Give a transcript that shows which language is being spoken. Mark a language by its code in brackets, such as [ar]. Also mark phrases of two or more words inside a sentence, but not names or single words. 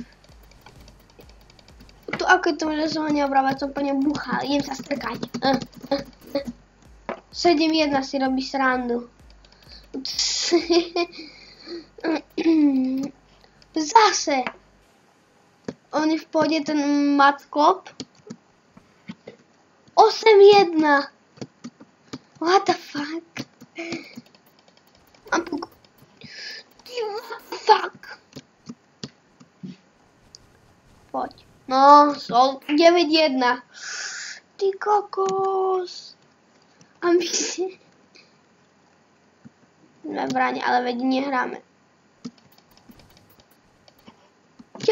[sk] Tu ako je to, že som ho neobrával, som po ňom búchal, idem sa strkať. 7-1 si robí srandu. Zase. On je v pohode, ten Mackop. 8-1. [en] What the fuck? [sk] Mám puk. [en] What the fuck? [sk] Poď. No, 9-1. Ty kokos. A my si... Sme v bráne, ale veď nehráme.